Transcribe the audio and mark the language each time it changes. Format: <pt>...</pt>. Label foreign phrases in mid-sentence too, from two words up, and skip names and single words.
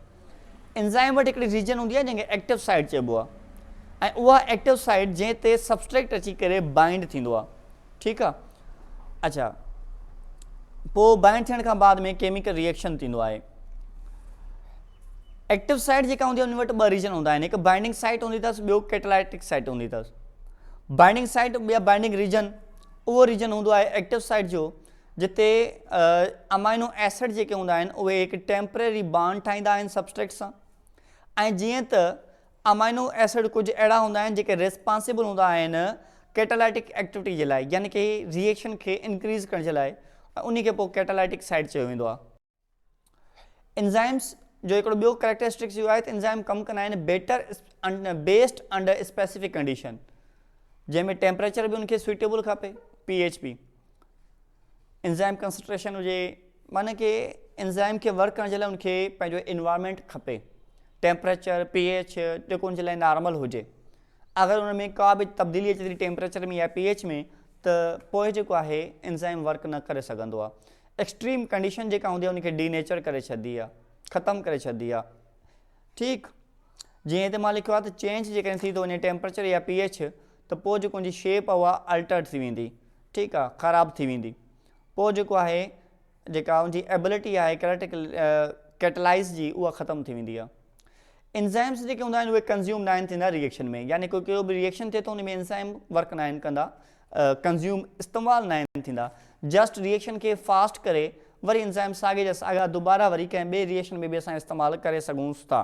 <sd>एंज़ाइम वटि हिकिड़ी रीजन हूंदी आहे जंहिंखे</sd> <en>active site</en> <sd>चइबो आहे, ऐं उहा</sd> <en>active site</en> <sd>जंहिं ते सबस्ट्रेट अची करे बाइंड थींदो आहे। ठीकु आहे, अच्छा, पोइ बाइंड थियण खां बाद में केमिकल रिएक्शन थींदो आहे। एक्टिव साइट जेका हूंदी आहे उन वटि 2 रीजन हूंदा आहिनि, हिकु</sd> <en>binding site</en> <sd>हूंदी अथसि, ॿियो</sd> <en>catalytic site</en> <sd>हूंदी अथसि।</sd> <en>binding site या binding region,</en> <sd>उहो रीजन हूंदो आहे</sd> <en>active site</en> <sd>जो, जिते</sd> <en>amino acid</en> <sd>जेके हूंदा आहिनि उहे हिकु</sd> <en>temporary bond</en> <sd>ठाहींदा आहिनि सबस्ट्रेट सां। ऐं जीअं त</sd> <en>amino acid</en> <sd>कुझु अहिड़ा हूंदा आहिनि जेके रिस्पॉन्सिबल हूंदा आहिनि</sd> <en>catalytic activity</en> <sd>जे लाइ, यानी कि रिएक्शन खे इंक्रीज़ करण जे लाइ, उन खे पोइ</sd> <en>catalytic site</en> <sd>चयो वेंदो आहे। एंज़ाइम्स जो हिकिड़ो ॿियो कैरेक्टरिस्टिक्स इहो आहे त एंज़ाइम कमु कंदा आहिनि</sd> <en>based under specific condition,</en> <sd>जंहिंमें टेम्परेचर बि उनखे सुइटेबल खपे, pH बि,</sd> <en>enzyme concentration</en> <sd>हुजे, माना कि एंज़ाइम खे वर्क करण जे लाइ उनखे पंहिंजो इन्वायरमेंट खपे,</sd> <en>temperature pH</en> <sd>जेको उनजे लाइ नॉर्मल हुजे। अगरि उन में का बि तब्दीली अचे थी टेम्परेचर में या pH में त पोइ जेको आहे एंज़ाइम वर्क न करे सघंदो आहे।</sd> <en>extreme condition</en> <sd>जेका हूंदी आहे उनखे डीनेचर करे छॾंदी आहे, ख़तमु करे छॾंदी आहे। ठीकु, जीअं हिते मां लिखियो आहे त चेंज जेकॾहिं थी थो वञे टेम्परेचर या pH त पोइ जेको उनजी शेप आहे उहा अल्टर थी वेंदी।</sd> <hi>ठीक है,</hi> <sd>ख़राब थी वेंदी। पोइ जेको आहे जेका उनकी एबिलिटी है कैटलाइज़ जी उहा ख़त्म थी वेंदी आहे। एंजाइम्स जेके हूंदा आहिनि उहे कंज्यूम न आहिनि थींदा रिएक्शन में, यानी कोई बि रिएक्शन थिए थो उन में एंजाइम वर्क न आहिनि कंदा, कंज्यूम इस्तेमालु न आहिनि थींदा।</sd> <en>just reaction</en> <sd>खे फास्ट करे वरी एंजाइम साॻे जा साॻा दुबारा वरी कंहिं ॿिए रिएक्शन में बि असां इस्तेमालु करे सघूंसि था।</sd>